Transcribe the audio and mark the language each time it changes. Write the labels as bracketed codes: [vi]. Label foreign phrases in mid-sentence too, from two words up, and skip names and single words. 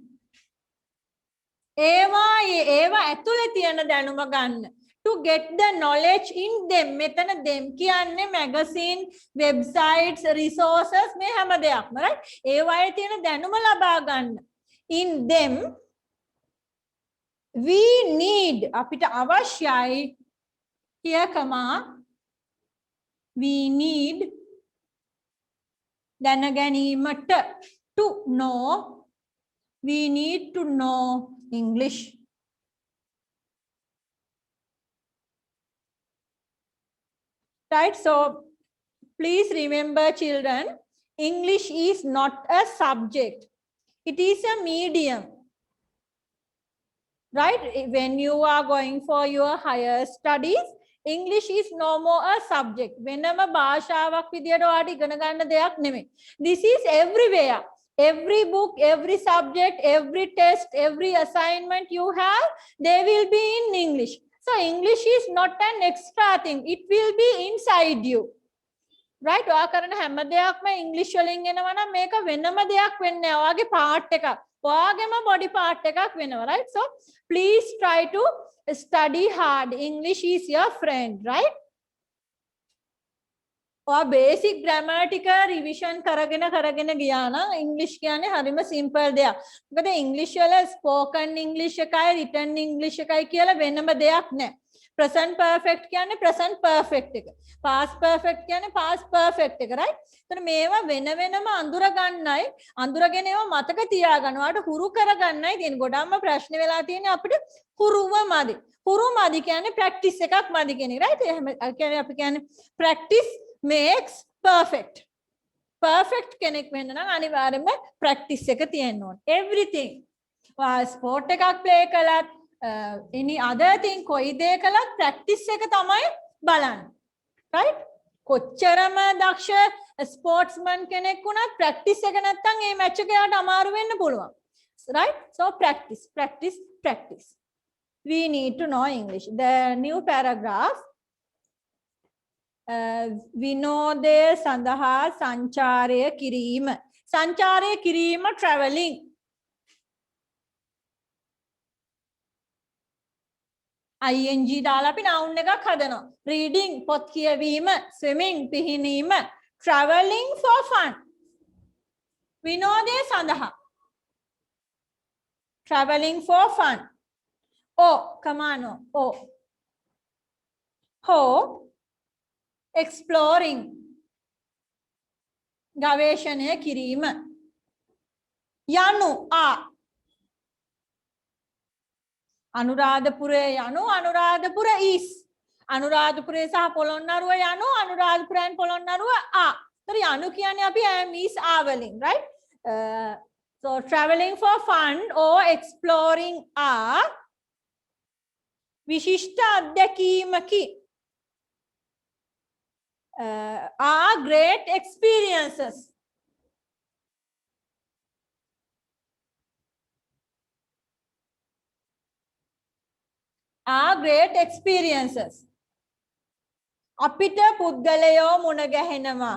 [si] ඒවා ඇතුලේ තියෙන දැනුම ගන්න [en] to get the knowledge in them [si] මෙතන them කියන්නේ [en] magazine websites resources [si] මේ හැම දෙයක්ම right ඒවායේ තියෙන දැනුම ලබා ගන්න [en] in them we need [si] අපිට අවශ්‍යයි කියකමා [en] we need [si] දැන ගැනීමට [en] to know we need to know English. Right, so please remember children, English is not a subject, it is a medium. Right, when you are going for your higher studies, English is no more a subject. [si] වෙනම භාෂාවක් විදියට ඔයාලට ඉගෙන ගන්න දෙයක් නෙමෙයි. [en] This is everywhere. Every book, every subject, every test, every assignment you have, they will be in English. So English is not an extra thing. It will be inside you. Right? [si] ඔයා කරන හැම දෙයක්ම ඉංග්‍රීසි වලින් එනවා නම් මේක වෙනම දෙයක් වෙන්නේ නැහැ. ඔයාගේ part එකක්. ඔයාගේම [en] body part [si] එකක් වෙනවා. [en] Right? So please try to study hard. English is your friend. Right? और basic grammatical revision [si] කරගෙන ගියා නම් [en] English [si] කියන්නේ හරිම [en] simple දෙයක්. [si] මොකද English වල [en] spoken English [si] එකයි [en] written English [si] එකයි කියලා වෙනම දෙයක් නැහැ. [en] Present perfect කියන්නේ present perfect එක. Past perfect කියන්නේ past perfect එක, right? [si] එතන මේවා වෙනම අඳුර ගන්නයි, අඳුරගෙන ඒවා මතක තියාගන්න. ඔයාලට හුරු කරගන්නයි තියෙන. ගොඩක්ම ප්‍රශ්න වෙලා තියෙන්නේ අපිට හුරුව මදි. හුරු මදි කියන්නේ practice එකක් මදි කියන එක, right? එහෙම කියන්නේ අපි කියන්නේ [en] practice makes perfect. [si] Perfect කෙනෙක් වෙන්න නම් අනිවාර්යයෙන්ම practice එක තියෙන්න ඕනේ. Everything. ස්පෝර්ට් එකක් play කළත් [en] any other thing [si] කොයි දේ කළත් practice එක තමයි බලන්න. Right? කොච්චරම දක්ෂ ස්පෝර්ට්ස්මන් කෙනෙක් වුණත් practice එක නැත්නම් මේ match එක යාට අමාරු වෙන්න පුළුවන්. [en] Right? So practice. We need to know English. The new paragraph [si] විනෝදය සඳහා සංචාරය කිරීම. සංචාරය කිරීම traveling. ing දාලා අපි noun එකක් හදනවා. reading පොත් කියවීම, swimming පිහිනීම, [en] traveling for fun. [si] විනෝදය සඳහා. [en] traveling for fun. come on. exploring [si] ගවේෂණය කිරීම යනු අනුරාධපුරය යනු අනුරාධපුර is අනුරාධපුරය සහ පොළොන්නරුව යනු අනුරාධපුරයන් පොළොන්නරුව ඒතර යනු කියන්නේ අපි [en] am is are [si] වලින් [en] right so traveling for fun or exploring [si] විශිෂ්ට අත්දැකීමකි [en] are great experiences. Are great experiences. [si] අපිට පුද්ගලයෝ මුණ ගැහෙනවා.